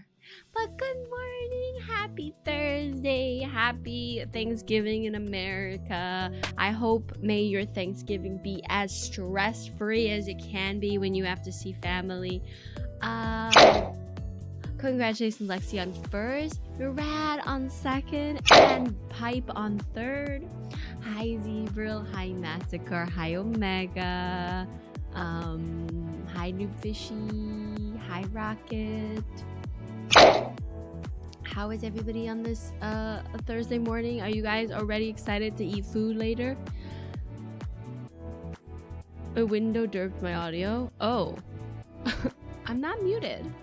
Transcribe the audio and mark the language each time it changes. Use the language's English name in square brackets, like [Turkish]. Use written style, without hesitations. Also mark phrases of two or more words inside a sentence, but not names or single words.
[English] But good morning, happy Thursday, happy Thanksgiving in America. I hope may your Thanksgiving be as stress-free as it can be when you have to see family. Congratulations, Lexi, on first, Rad on second, and Pipe on third. Hi, Zebril. Hi, Massacre. Hi, Omega. Hi, Noobfishy. Hi, Rocket. How is everybody on this Thursday morning? Are you guys already excited to eat food later? A window derped my audio. Oh, I'm not muted.